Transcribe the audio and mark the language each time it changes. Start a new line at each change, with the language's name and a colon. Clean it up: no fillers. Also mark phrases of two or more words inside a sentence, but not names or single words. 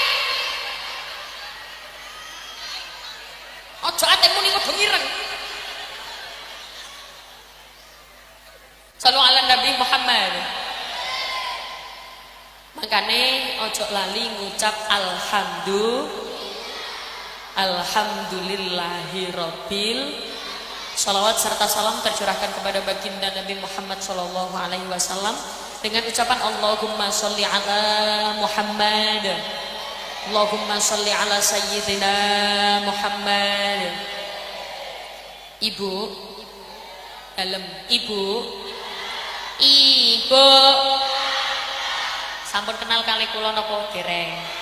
Javanese: Aja ate muni kudung ireng.
Arabic: صلوا على نبي محمد.
Javanese: Makane ojo lali ngucap
Arabic: الحمد لله رب.
Indonesian: Salawat serta salam tercurahkan kepada baginda Nabi Muhammad
Arabic: صلى الله عليه وسلم
Indonesian: dengan ucapan
Arabic: اللهم صل على محمد. اللهم صل على سيدنا محمد.
Javanese: Ibu dalam ibu sampun kenal kali kula napa dereng?